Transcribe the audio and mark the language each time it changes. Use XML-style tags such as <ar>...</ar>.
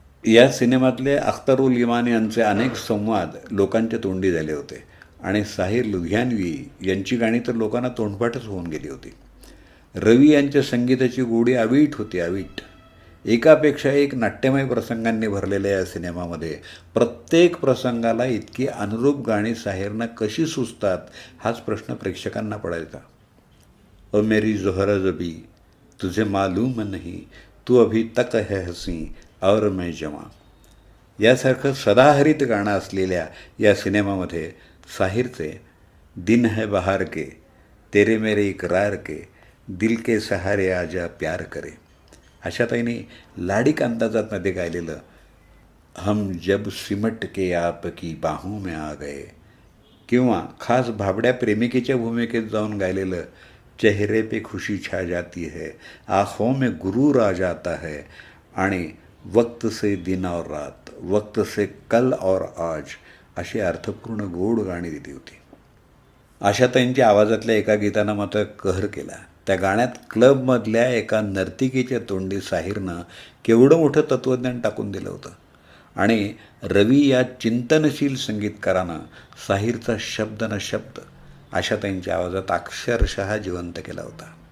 <mr>या सिनेमातले अख्तरुल इमान यांचे अनेक संवाद लोकांच्या तोंडी झाले होते आणि साहिर लुधियानवी यांची गाणी तर लोकांना तोंडपाठच होऊन गेली होती. रवी यांच्या संगीताची गोडी अवीट होती, अवीट. एकापेक्षा एक नाट्यमय प्रसंगांनी भरलेल्या या सिनेमामध्ये प्रत्येक प्रसंगाला इतकी अनुरूप गाणी साहिरनं कशी सुचतात हाच प्रश्न प्रेक्षकांना पडायचा.</mr> <hi>ओ मेरी जोहरा जबी, तुझे मालूम नहीं, तू अभी तक है हसी और मैं जवां</hi> <mr>यासारखं सदाहरित गाणं असलेल्या या सिनेमामध्ये साहिरचे</mr> <hi>दिन है बहार के, तेरे मेरे इकरार के, दिल के सहारे आजा प्यार करे</hi> <mr>आशाताईंनी लाडिक अंदाजात मध्ये गायलेलं</mr> <hi>हम जब सिमट के आपकी बाहों में आ गए</hi> <mr>किंवा खास भाबड्या प्रेमिकेच्या भूमिकेत जाऊन गायलेलं</mr> <hi>चेहरे पे खुशी छा जाती है, आँखों में गुरूर आ जाता है</hi> <mr>आणि</mr> <hi>वक्त से दिन और रात, वक्त से कल और आज</hi> <mr>अशी अर्थपूर्ण गोड गाणी दिली होती. आशाताईंच्या आवाजातल्या एका गीतानं मात्र कहर केला. त्या गाण्यात क्लबमधल्या एका नर्तिकेच्या तोंडी साहिरनं केवढं मोठं तत्त्वज्ञान टाकून दिलं होतं. आणि रवी या चिंतनशील संगीतकारानं साहिरचा शब्द न शब्द आशाताईंच्या आवाजात अक्षरशः जिवंत केला होता.</mr>